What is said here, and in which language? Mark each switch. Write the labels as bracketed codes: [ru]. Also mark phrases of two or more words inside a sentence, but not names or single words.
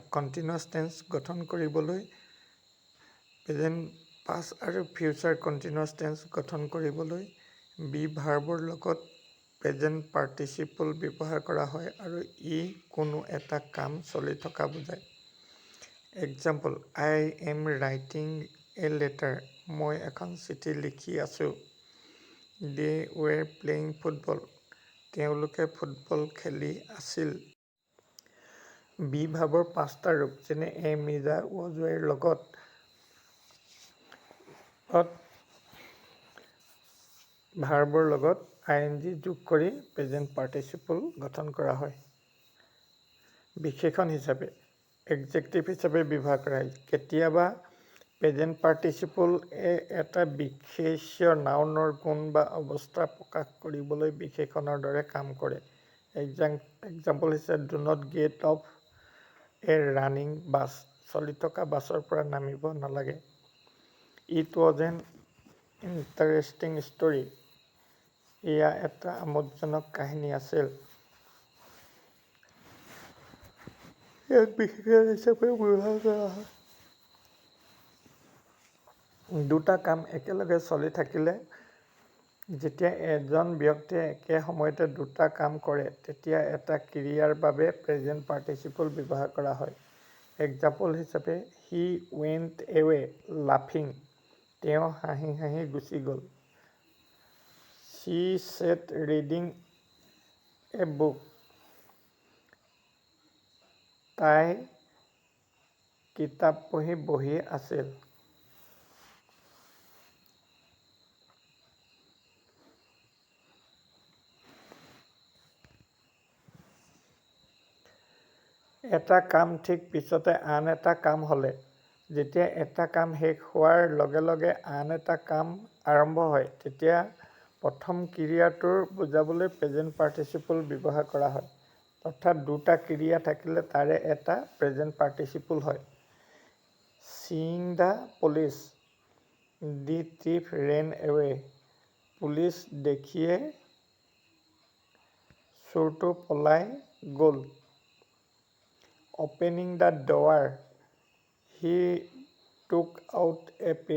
[en] continuous tense [as] গঠন কৰিবলৈ [en] present past [as] আৰু [en] future continuous tense [as] গঠন কৰিবলৈ [en] be verbৰ [as] লগত [en] present participle [as] ব্যৱহাৰ কৰা হয় আৰু ই কোনো এটা কাম চলি থকা বুজায়। [en] এক্সাম্পল: I am writing a letter. [as] মই এখন চিঠি লিখি আছোঁ। [en] They were playing football. [as] তেওঁলোকে ফুটবল খেলি আছিল। [en] be verbৰ [as] পাঁচটা ৰূপ, যেনে [en] am, is, was, were [as] লগত ভাৰ্বৰ লগত ING যোগ কৰি [en] present participle [as] গঠন কৰা হয়। বিশেষণ হিচাপে এডজেক্টিভ হিচাপে ব্যৱহাৰ কৰা হয়। কেতিয়াবা [en] present participle [as] এটা বিশেষ্য নাউনৰ গুণ বা অৱস্থা প্ৰকাশ কৰিবলৈ বিশেষণৰ দৰে কাম কৰে। [en] এক্সাম্পল হৈছে do not get off a running bus. [as] চলি থকা বাছৰ পৰা নামিব নালাগে। [en] It was an interesting story. [as] এয়া এটা আমোদজনক কাহিনী আছিল। ইয়াক বিশেষণ হিচাপে ব্যৱহাৰ কৰা হয়। দুটা কাম একেলগে চলি থাকিলে যেতিয়া এজন ব্যক্তিয়ে একে সময়তে দুটা কাম কৰে, তেতিয়া এটা ক্ৰিয়াৰ বাবে [en] present participle [as] ব্যৱহাৰ কৰা হয়। [en] এক্সাম্পল হিচাপে he went away laughing. [as] তেওঁ হাঁহি হাঁহি গুচি গ'ল। [en] She sat reading a book. [as] তাই কিতাপ পঢ়ি বহি আছিল। এটা কাম ঠিক পিছতে আন এটা কাম হ'লে, যেতিয়া এটা কাম শেষ হোৱাৰ লগে লগে আন এটা কাম আৰম্ভ হয়, তেতিয়া প্ৰথম ক্ৰিয়াটোৰ বুজাবলৈ [en] present participle [as] ব্যৱহাৰ কৰা হয়। অৰ্থাৎ দুটা ক্ৰিয়া থাকিলে তাৰে এটা [en] present participle [as] হয়। [en] Seeing the police. The thief ran away. [as] পুলিচ দেখিয়ে চোৰটো পলাই গ'ল। [en] Opening the door. He took out a pen.